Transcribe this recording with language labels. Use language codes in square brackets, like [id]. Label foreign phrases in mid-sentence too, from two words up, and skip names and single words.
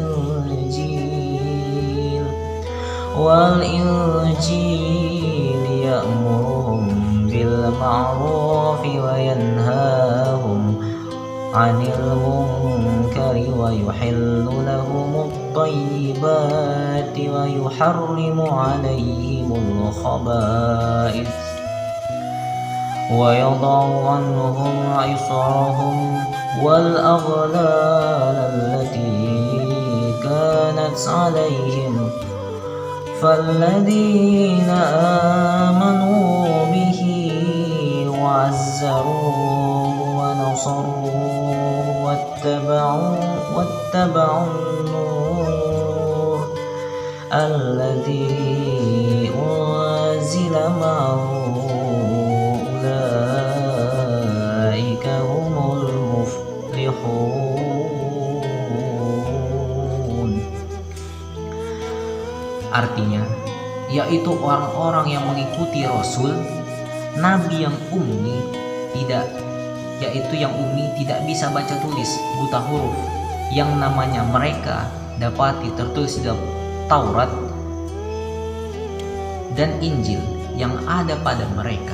[ar] الإنجيل يأمرهم بالمعروف وينهاهم عن المنكر ويحل لهم الطيبات ويحرم عليهم الخبائث ويضع عنهم إصرهم والأغلال التي كانت عليهم فالذين آمنوا به وعزروه ونصروه واتبعوا النور الذي أنزل معه أولئك هم المفلحون. [id] Artinya, yaitu orang-orang yang mengikuti Rasul, Nabi yang ummi, tidak bisa baca tulis, buta huruf, yang namanya mereka dapati tertulis dalam Taurat dan Injil yang ada pada mereka.